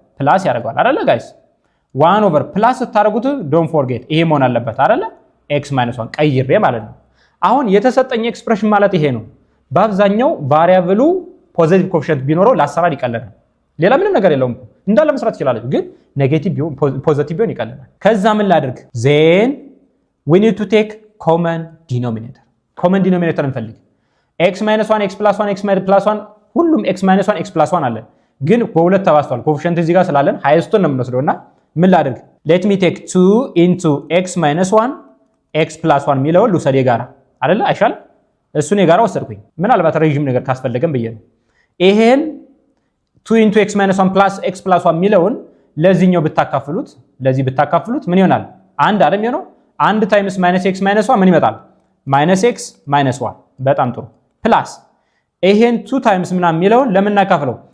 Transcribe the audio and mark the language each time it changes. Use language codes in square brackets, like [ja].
[am] ፕላስ ያደርገዋል አይደለ ጋይስ? 1 ኦቨር ፕላስ ስታደርጉት [en] ዶንት ፎርጌት [am] ይሄ መሆን አለበት አይደለ? x -1 ቀይሬ ማለት ነው። አሁን የተሰጠኝ ኤክስፕሬሽን ማለት ይሄ ነው። በአብዛኛው ቫሪያብሉ ፖዚቲቭ ኮኤፊሺየንት ቢኖረው ለአሰራር ይቀለናል። ሌላ ምንም ነገር የለውም እኮ እንዳለ መስራት ይችላል። ግን ኔጌቲቭ ቢሆን ፖዚቲቭ ቢሆን ይቀለናል። ከዛ ምን ላድርግ? [en] ዜን we need to take common denominator. [am] common denominator እንፈልግ። x -1 x + 1 x + 1 ሁሉም x -1 x + 1 አለ። ግን በሁለት ተባዝቷል። ኮኤፊሺየንት እዚህ ጋር ስላለን ሃይስቱን ነው የምንወስደውና ምን ላድርግ? [en] let me take 2 into x -1 x + 1 [am] ሚለውን ልውሰድ የጋራ አይደለ? አይሻልም? እሱን የጋራ ወሰድኩኝ። ምናልባት ረጅም ነገር ካስፈለገም ብዬ ነው። ይሄን 2 into x -1 plus x + 1 ሚለውን ለዚህኛው ብታካፍሉት፣ ለዚህ ብታካፍሉት ምን ይሆናል? አንድ አይደል የሚሆነው? 1 ታይምስ -x -1 ምን ይመጣል? -x -1። በጣም ጥሩ። ፕላስ ይሄን 2 ታይምስ ምናምን ሚለውን ለምን እናካፍለው?